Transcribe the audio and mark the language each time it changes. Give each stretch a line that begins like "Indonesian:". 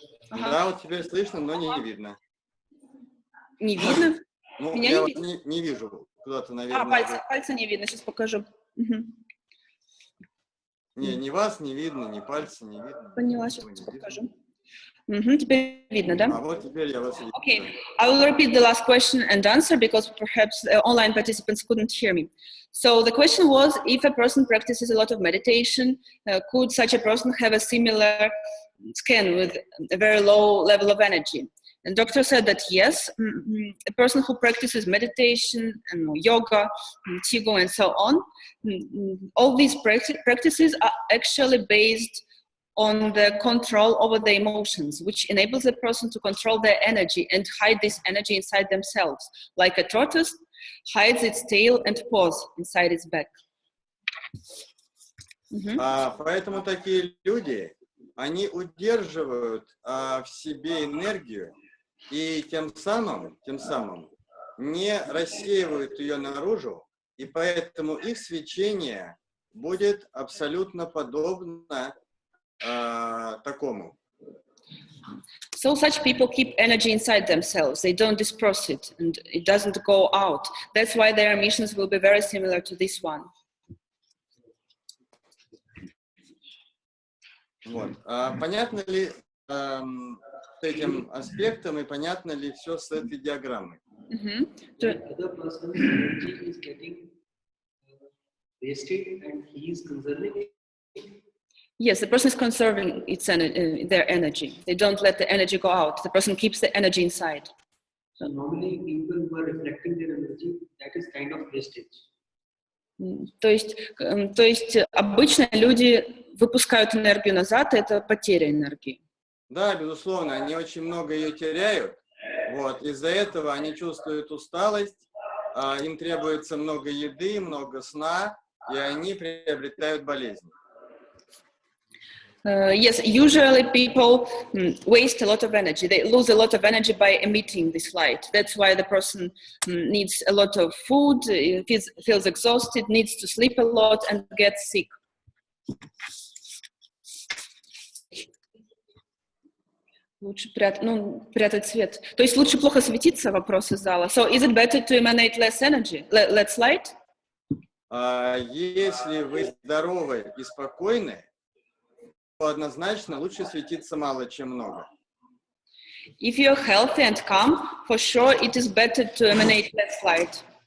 Russian: Да, вот теперь слышно, но не видно. Не видно? Ну, Меня я не вас видно? не вижу. Куда-то, наверное... Пальца не видно, сейчас покажу. Не вас не видно, ни пальца не видно. Поняла, сейчас покажу. Теперь видно, да? А вот теперь я вас вижу.
English: Okay, I will repeat the last question and answer because perhaps the online participants couldn't hear me. So the question was, if a person practices a lot of meditation, could such a person have a similar scan with a very low level of energy? And doctor said that yes, a person who practices meditation and yoga, qigong and so on, all these practices are actually based on the control over the emotions, which enables a person to control their energy and hide this energy inside themselves, like a tortoise hides its tail and paws inside its back.
Russian: Поэтому такие люди, они удерживают в себе энергию и тем самым не рассеивают ее наружу, и поэтому их свечение будет абсолютно подобно такому.
English: So such people keep energy inside themselves. They don't disperse it and it doesn't go out. That's why their emissions will be very similar to this one.
Russian: Вот. Понятно ли с этим аспектом и понятно ли все с этой диаграммой?
English: The other person's energy is getting wasted and he is conserving it. Yes, the person is conserving their energy. They don't let the energy go out. The person keeps the energy inside. So normally people who are reflecting their energy, that is kind of wastage.
Russian: То есть обычно люди выпускают энергию назад, это потеря энергии. Да, безусловно, они очень много ее теряют. Вот. Из-за этого они чувствуют усталость, им требуется много еды, много сна, и они приобретают болезни.
English: Yes, usually people waste a lot of energy. They lose a lot of energy by emitting this light. That's why the person needs a lot of food, feels exhausted, needs to sleep a lot and gets sick.
Russian: Лучше прятать свет. То есть лучше плохо светиться, вопрос из зала.
English: So is it better to emanate less energy, less light?
Russian: Если вы здоровы и спокойны, однозначно лучше светиться мало, чем много.
English: If you're healthy and calm, for sure it is better to emanate less light.